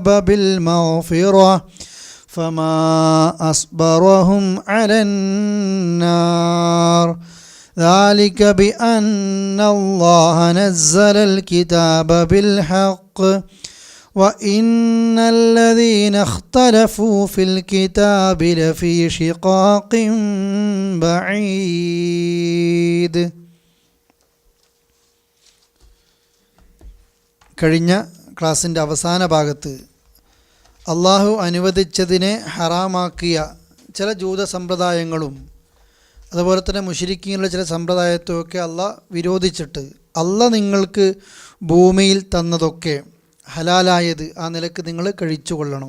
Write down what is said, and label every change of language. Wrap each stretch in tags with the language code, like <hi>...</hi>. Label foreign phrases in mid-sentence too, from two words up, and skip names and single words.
<ar>بالمغفرة فما أصبرهم على النار ذلك بأن الله نزل الكتاب بالحق وإن الذين اختلفوا في الكتاب لفي شقاق بعيد.</ar> <ml>കഴിഞ്ഞ ക്ലാസിൻ്റെ അവസാന ഭാഗത്ത് അള്ളാഹു അനുവദിച്ചതിനെ ഹറാമാക്കിയ ചില ജൂത സമ്പ്രദായങ്ങളും അതുപോലെ തന്നെ മുശ്രിക്കീങ്ങളുടെ ചില സമ്പ്രദായത്തെയൊക്കെ അള്ളാഹ് വിരോധിച്ചിട്ട് അള്ളാഹ് നിങ്ങൾക്ക് ഭൂമിയിൽ തന്നതൊക്കെ ഹലാലായത് ആ നിലക്ക് നിങ്ങൾ കഴിച്ചു കൊള്ളണം.</ml>